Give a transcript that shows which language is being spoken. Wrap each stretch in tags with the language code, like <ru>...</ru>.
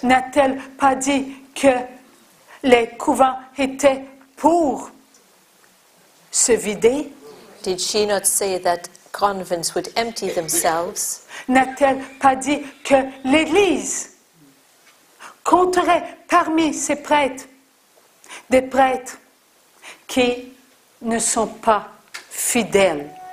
<fr>N'a-t-elle pas dit que les couvents étaient pour se vider?</fr> <en>Did she not say that convents would empty themselves?</en> <fr>N'a-t-elle pas dit que l'Église compterait parmi ses prêtres des prêtres qui ne sont pas fidèles</fr>